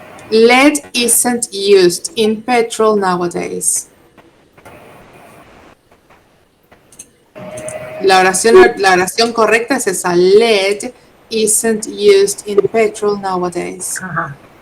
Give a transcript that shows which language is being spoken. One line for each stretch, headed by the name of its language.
English: Lead isn't used in petrol nowadays.
Spanish: La oración correcta es esa.
English: Lead isn't used in petrol nowadays. Ajá.